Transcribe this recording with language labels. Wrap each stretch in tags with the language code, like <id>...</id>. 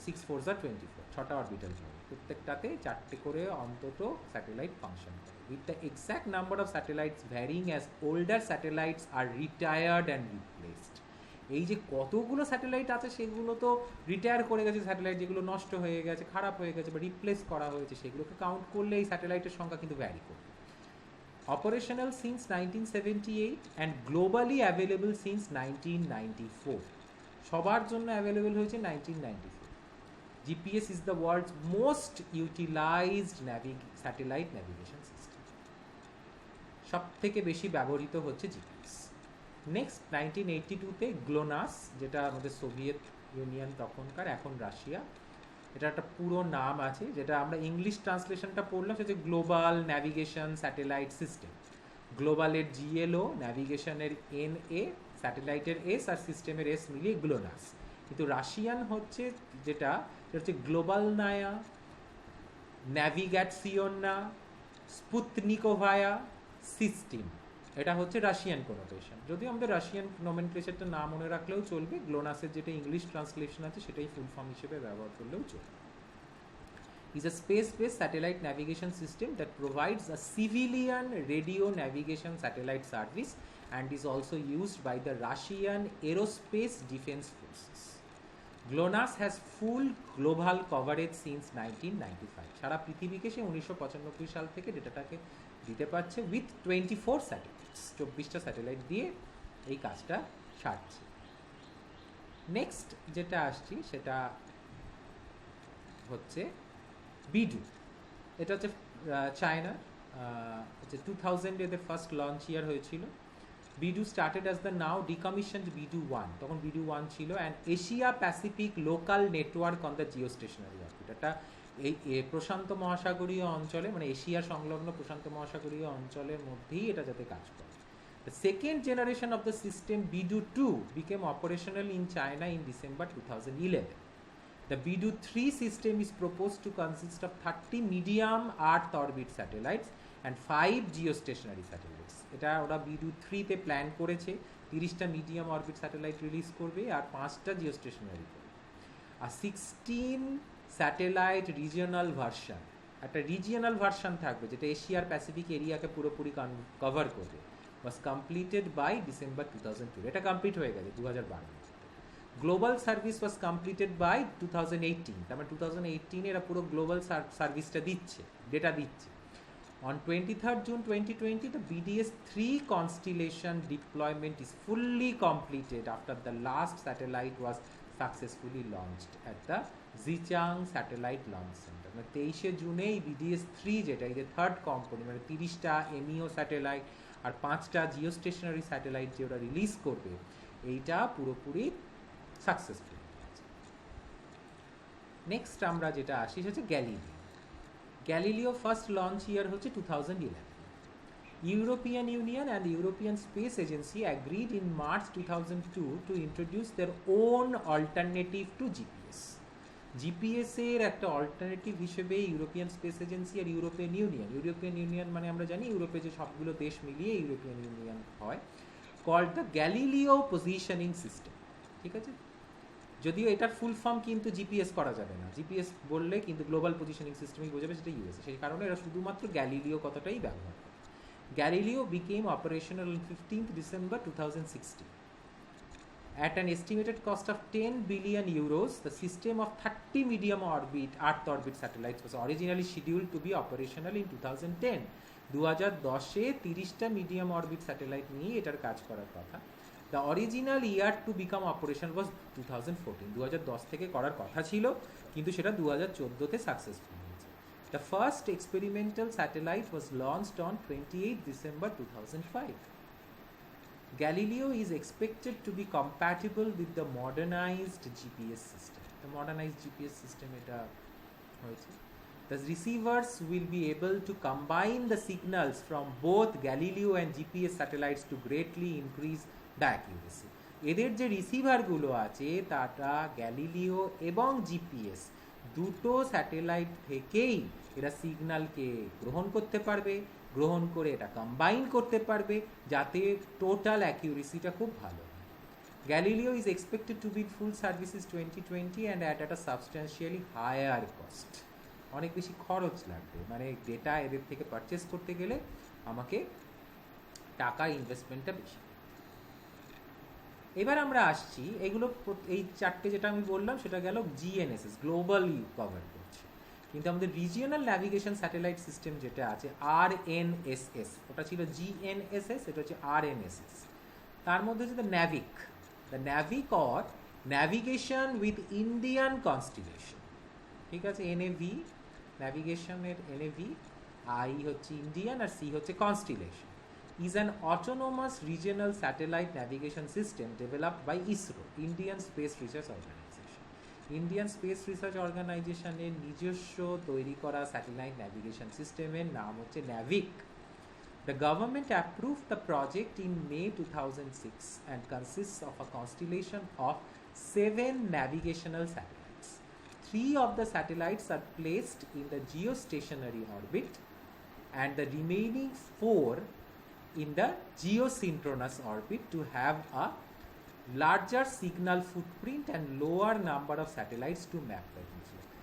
<bn>6 4 24, 6টা অরবিটাল প্লেনে প্রত্যেকটাতে 4টে করে অন্তত স্যাটেলাইট ফাংশন করে,</bn> <en>With the exact number of satellites varying as older satellites are retired and replaced.</en> <bn>এই যে কতগুলো স্যাটেলাইট আছে, সেগুলো তো রিটায়ার করে গেছে স্যাটেলাইট, যেগুলো নষ্ট হয়ে গেছে, খারাপ হয়ে গেছে বা রিপ্লেস করা হয়েছে, সেগুলোকে কাউন্ট করলে এই স্যাটেলাইটের সংখ্যা কিন্তু ভ্যারি করবে।</bn> <en>Operational since 1978 and globally available since 1994.</en> <bn>সবার জন্য অ্যাভেলেবল হয়েছে 1994।</bn> <en>GPS is the world's most utilized satellite navigation system.</en> <bn>সব থেকে বেশি ব্যবহৃত হচ্ছে জিপিএস। নেক্সট 1982-তে গ্লোনাস, যেটা আমাদের সোভিয়েত ইউনিয়ন তখনকার, এখন রাশিয়া, এটা একটা পুরো নাম আছে, যেটা আমরা ইংলিশ ট্রান্সলেশনটা পড়লাম, সেটা global navigation satellite system. গ্লোবালের GLO, ন্যাভিগেশনের NA, স্যাটেলাইটের S আর সিস্টেমের S মিলিয়ে গ্লোনাস। কিন্তু রাশিয়ান হচ্ছে যেটা হচ্ছে গ্লোবাল নায়া, ন্যাভিগ্যাটসিওনা, স্পুতনিকোভায়া সিস্টেম। এটা হচ্ছে রাশিয়ান কোনোটেশন। যদিও আমাদের রাশিয়ান নোমেনক্লেচারটা না মনে রাখলেও চলবে, গ্লোনাসের যেটা ইংলিশ ট্রান্সলেশন আছে সেটাই ফুল ফর্ম হিসেবে ব্যবহার করলেও চলবে।</bn> <en>is a space-based satellite navigation system that provides a civilian radio navigation satellite service and is also used by the Russian Aerospace Defense Forces. GLONASS has full global coverage since 1995.</en> <bn>সারা পৃথিবীকে সে 1995 সাল থেকে ডেটাটাকে দিতে পারছে</bn> <en>With 24 satellites.</en> <bn>24টা satellite দিয়ে এই কাজটা সারছে। Next যেটা আসছি সেটা হচ্ছে বিডু। এটা হচ্ছে চায়না, হচ্ছে 2000 এদের ফার্স্ট লঞ্চ ইয়ার হয়েছিল।</bn> <en>BeiDou started as the now decommissioned BeiDou 1,</en> <bn>তখন বিডু 1 ছিল,</bn> <en>And Asia Pacific local network on the geostationary orbit.</en> <bn>এটা এই প্রশান্ত মহাসাগরীয় অঞ্চলে, মানে এশিয়া সংলগ্ন প্রশান্ত মহাসাগরীয় অঞ্চলের মধ্যেই এটা যাতে কাজ করে।</bn> <en>The second generation of the system, BIDU 2, became operational in China in December 2011. The BIDU 3 system is proposed to consist of 30 medium Earth orbit satellites and 5 geostationary satellites.</en> <bn>এটা ওরা BIDU 3 তে প্ল্যান করেছে 30টা মিডিয়াম অরবিট স্যাটেলাইট রিলিজ করবে আর 5টা geostationary করবে। আর 16 satellite regional version, একটা regional version থাকবে যেটা এশিয়ার প্যাসিফিক এরিয়াকে পুরোপুরি কভার করবে,</bn> <en>was completed by December 2002.</en> <bn>এটা কমপ্লিট হয়ে গেছে 2012।</bn> <en>global service was completed by 2018,</en> <bn>তার মানে 2018 এরা পুরো গ্লোবাল সার্ভিসটা দিচ্ছে, ডেটা দিচ্ছে।</bn> <en>On 23rd June 2020, the BDS-3 constellation deployment is fully completed after the last satellite was successfully launched at the Xichang Satellite Launch Center.</en> <bn>মানে 23শে জুনে এই BDS-3 যেটা এই যে থার্ড কম্পোনেন্ট মানে 30টা MEO স্যাটেলাইট আর 5টা জিও স্টেশনারি স্যাটেলাইট যে ওরা রিলিজ করবে এইটা পুরোপুরি সাকসেসফুল। নেক্সট আমরা যেটা আসি সেটা হচ্ছে গ্যালিলিও। গ্যালিলিও ফার্স্ট লঞ্চ ইয়ার হচ্ছে 2011.</bn> <en>European Union and the European Space Agency agreed in March 2002 to introduce their own alternative to GPS.</en> <bn>GPS এর একটা অল্টারনেটিভ হিসেবে ইউরোপিয়ান স্পেস এজেন্সি আর ইউরোপিয়ান ইউনিয়ন মানে আমরা জানি ইউরোপে যে সবগুলো দেশ মিলিয়ে ইউরোপিয়ান ইউনিয়ন হয়,</bn> <en>Called the Galileo positioning system.</en> <bn>ঠিক আছে, যদিও এটার ফুল ফর্ম কিন্তু জিপিএস করা যাবে না, জিপিএস বললে কিন্তু গ্লোবাল পজিশনিং সিস্টেমই বোঝাবে, সেটা ইউএসএ, সেই কারণে এরা শুধুমাত্র গ্যালিলিও কথাটাই ব্যবহার করে।</bn> <en>Galileo became operational on 15th December 2016. At an estimated cost of 10 billion euros, the system of 30 medium orbit, Earth orbit satellites was originally scheduled to be operational in 2010.</en> <bn>2010-এ 30টা medium orbit satellite নিয়ে এটার কাজ করার কথা।</bn> <en>the original year to become operational was 2014,</en> <bn>2010 থেকে করার কথা ছিল, কিন্তু সেটা 2014-তে সাকসেসফুল হয়েছে।</bn> <en>The first experimental satellite was launched on 28 December 2005. Galileo is expected to be compatible with the modernized GPS system. The modernized GPS system</en> <bn>এটা হয়েছে।</bn> <en>The receivers will be able to combine the signals from both Galileo and GPS satellites to greatly increase the accuracy.</en> <bn>এদের যে রিসিভারগুলো আছে তাটা Galileo এবং GPS দুটো satellite থেকেই এরা সিগন্যালকে গ্রহণ করতে পারবে, গ্রহণ করে এটা কম্বাইন করতে পারবে যাতে টোটাল অ্যাকিউরেসিটা খুব ভালো হয়।</bn> <en>Galileo is expected to be full services 2020 and at a substantially higher cost.</en> <bn>অনেক বেশি খরচ লাগবে, মানে ডেটা এদের থেকে পারচেস করতে গেলে আমাকে টাকা ইনভেস্টমেন্টটা বেশি। এবার আমরা আসছি এগুলো, এই চারটে যেটা আমি বললাম সেটা গেল জিএনএসএস, গ্লোবালি কভার করছে, কিন্তু আমাদের রিজিওনাল ন্যাভিগেশন স্যাটেলাইট সিস্টেম যেটা আছে আরএনএসএস, ওটা ছিল জিএনএসএস, এটা হচ্ছে আরএনএসএস। তার মধ্যে হচ্ছে the ন্যাভিক or navigation with Indian constellation. ঠিক আছে, এনএভি ন্যাভিগেশনের এনএভি, আই হচ্ছে ইন্ডিয়ান আর সি হচ্ছে constellation,</bn> <en>is an autonomous regional satellite navigation system developed by ISRO, Indian Space Research Organization.</en> <bn>Indian Space Research Organization এর নিজস্ব তৈরি করা স্যাটেলাইট ন্যাভিগেশন সিস্টেমের নাম হচ্ছে NAVIC.</bn> <en>The government approved the project in May 2006 and consists of a constellation of 7 navigational satellites. 3 of the satellites are placed in the geostationary orbit and the remaining 4 in the geosynchronous orbit to have a larger signal footprint and lower number of satellites to map the region.</en>